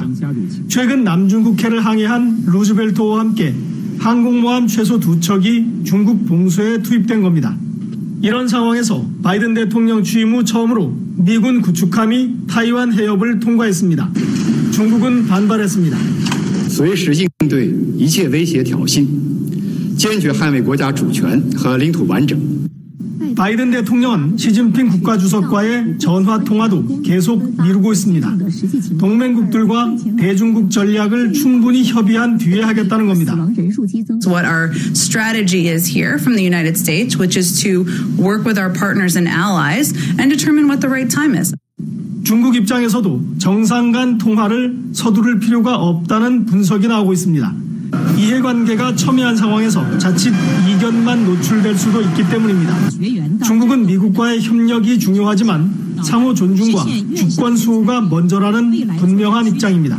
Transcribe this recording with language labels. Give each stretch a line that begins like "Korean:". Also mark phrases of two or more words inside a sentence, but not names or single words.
Korean: 최근 남중국해를 항해한 루즈벨트호와 함께 항공모함 최소 2척이 중국 봉쇄에 투입된 겁니다. 이런 상황에서 바이든 대통령 취임 후 처음으로 미군 구축함이 타이완 해협을 통과했습니다. 중국은 반발했습니다.
Chinese: 随时应对一切威胁挑衅，坚决捍卫国家主权和领土完整。
Korean: 바이든 대통령은 시진핑 국가주석과의 전화 통화도 계속 미루고 있습니다. 동맹국들과 대중국 전략을 충분히 협의한 뒤에 하겠다는 겁니다.
English: What our strategy is here from the United States, which is to work with our partners and allies and determine what the right time is.
Korean: 중국 입장에서도 정상 간 통화를 서두를 필요가 없다는 분석이 나오고 있습니다. 이해관계가 첨예한 상황에서 자칫 이견만 노출될 수도 있기 때문입니다. 중국은 미국과의 협력이 중요하지만 상호 존중과 주권 수호가 먼저라는 분명한 입장입니다.